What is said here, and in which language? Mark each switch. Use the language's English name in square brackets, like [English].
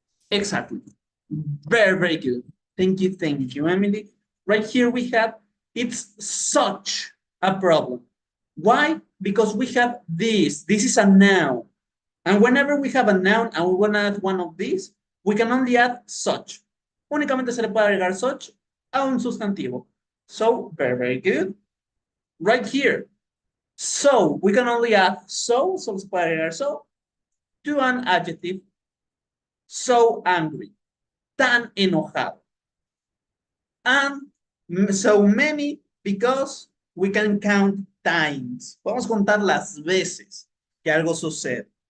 [English] Exactly. Very, very good. Thank you, Emily. Right here we have, it's such a problem. Why? Because we have this. This is a noun. And whenever we have a noun and we want to add one of these, we can only add such. [Spanish] Únicamente se le puede agregar such a un sustantivo. [English] So, very, very good. Right here. So, we can only add so se puede agregar so, to an adjective. So angry. Tan enojado. And so many because we can count times. [Spanish] Vamos a contar las veces que algo sucede.